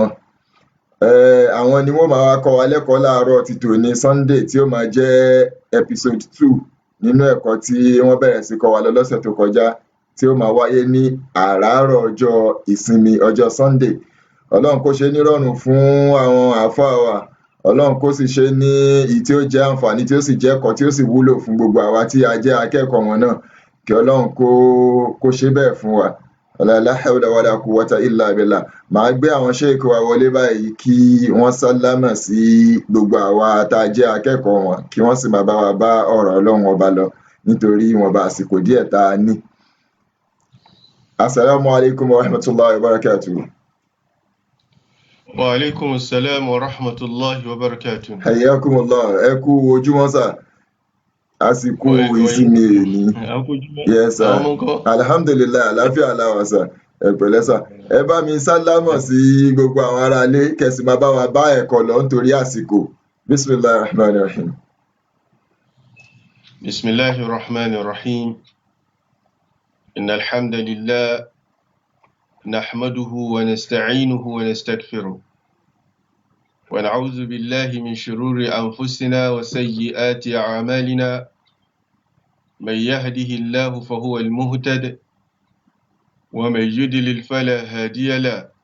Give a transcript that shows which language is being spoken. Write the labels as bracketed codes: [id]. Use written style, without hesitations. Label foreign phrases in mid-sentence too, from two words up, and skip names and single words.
[yo] Àwọn ni wọ́n máa wá kọ́ wa lẹ́kọ̀ọ́ láàárọ̀ ti tòní Sunday tí ó máa jẹ́ episode 2 nínú ẹ̀kọ́ tí wọ́n bẹ̀rẹ̀ sí kọ́ wa lọ lọ́sẹ̀ tó kọjá tí ó máa wáyé ní àràárọ̀ ọjọ́ ìsinmi ọjọ́ Sunday. Ọlọ́run kó ṣe nírọ̀rùn fún àwọn àfáà wa, Ọlọ́run kó sì ṣe ní èyí tí ó jẹ́ àǹfààní tí ó sì jẹ́ ẹ̀kọ́ tí ó sì wúlò fún gbogbo àwa tí a jẹ́ akẹ́kọ̀ọ́ wọn náà, kí Ọlọ́run kó ṣe bẹ́ẹ̀ fún wa. [ar] لا حول ولا قوة إلا بالله. [yo] Màá gbé àwọn sheikh wa wọlé báyìí kí wọ́n sálámà sí gbogbo àwa tá a jẹ́ akẹ́kọ̀ọ́ wọn, kí wọ́n sì máa bá wa bá ọ̀rọ̀ Ọlọ́run Ọba lọ nítorí ìwọ̀nba àsìkò díẹ̀ tá a ní. [ar] السلام عليكم ورحمة الله وبركاته. وعليكم السلام ورحمة الله وبركاته. [yo] Hayyakumullah, ẹ kú ojúmọ́ sà, àsìkò ìsinmi èní. [en] Yes sir, [yo] alhamdulillah, àlàáfíà aláwọ̀ sà, ẹ pẹ̀lẹ́ sà. Ẹ bá mi sálámọ̀ sí gbogbo àwọn ará ilé, kẹsì máa bá wa bá ẹ̀kọ́ lọ nítorí àsìkò. [ar] بسم الله الرحمن الرحيم. بسم الله الرحمن الرحيم. إن الحمد لله نحمده ونستعينه ونستغفره ونعوذ بالله من شرور أنفسنا وسيئات أعمالنا من يهده الله فهو المهتد ومن يضلل فلا هادي له